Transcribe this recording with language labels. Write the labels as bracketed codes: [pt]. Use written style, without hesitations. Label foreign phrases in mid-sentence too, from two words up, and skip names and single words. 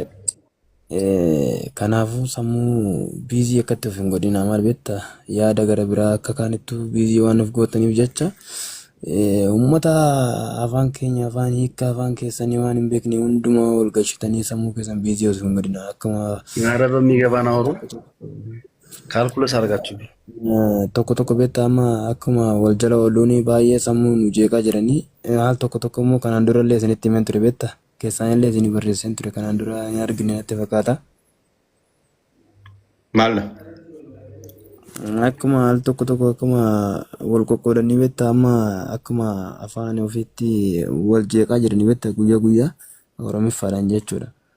[om] Kanaafuu sammuu biizii akkatti of hin godhina maal beektaa yaada gara biraa akka kaanittu biizii waan of gootaniif jecha uummata afaan keenya afaan hiikka afaan keessanii waan hin beekne hundumaa ol galchitanii sammuu keessan biizii of hin godhina akkuma [am] ኧረ በሚገባ ነው አውሩ ካልኩለስ አድርጋችሁ [om] tokko beektaa amma akkuma wal jala ooluun baay'ee sammuu nu jeeqaa jiranii haal tokko immoo kanaan durallee isinitti himen ture beektaa. Keessaan illee isin barreessan ture kanaan dura hin argine natti fakkaata. Maal? Akkuma al tokko akkuma wal qoqqoodanii beektaa amma akkuma afaan ofiitti wal jeeqaa jiranii beektaa guyyaa Oromiffaadhaan jechuudha.